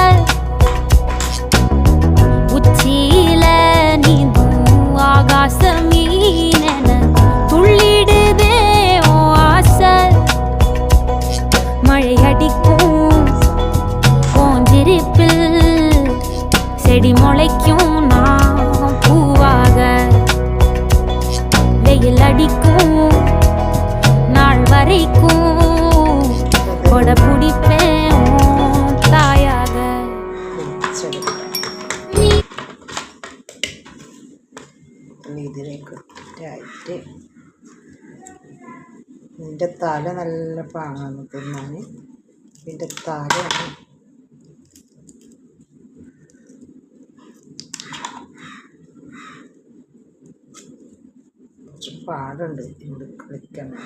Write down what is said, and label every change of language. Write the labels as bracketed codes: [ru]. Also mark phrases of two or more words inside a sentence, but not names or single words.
[ta] உச்சியில நீந்தும் ஆகாச மீனென துள்ளிடுதே ஓ ஆசை மழை அடிக்கும் போஞ்சிருப்பில் செடி முளைக்கும் நான் பூவாக வெயில் அடிக்கும் நாள் வரைக்கும் கொட பிடிப்பேன் தாயாக [ml] ഇതിലേക്ക് ഇട്ടായിട്ട് ഇതിൻ്റെ തല നല്ല പാങ്ങാണ് തിന്നാൻ. ഇതിൻ്റെ തല കുറച്ച് പാടുണ്ട് ഇവിടെ കളിക്കാൻ.